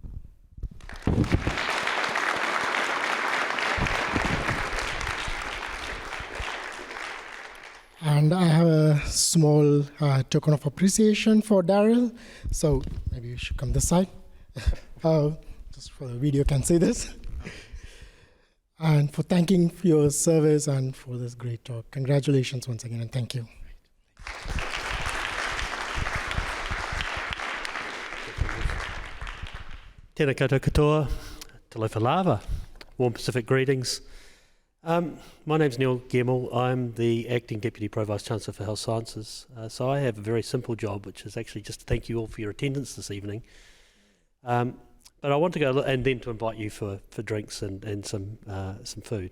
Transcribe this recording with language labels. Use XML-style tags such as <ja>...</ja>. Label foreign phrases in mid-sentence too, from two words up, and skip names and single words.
<en>And I have a small token of appreciation for Daryl. So maybe you should come this side. Just for the video can see this. And for thanking for your service and for this great talk. Congratulations once again, and thank you.</en> <mi>Tēnā koutou katoa,</mi> <sm>te lofa lava,</sm> <en>warm Pacific greetings. My name's Neil Gemmell. I'm the Acting Deputy Pro-Vice Chancellor for Health Sciences. So I have a very simple job, which is actually just to thank you all for your attendance this evening. But I want to go and then to invite you for drinks and some food.</en>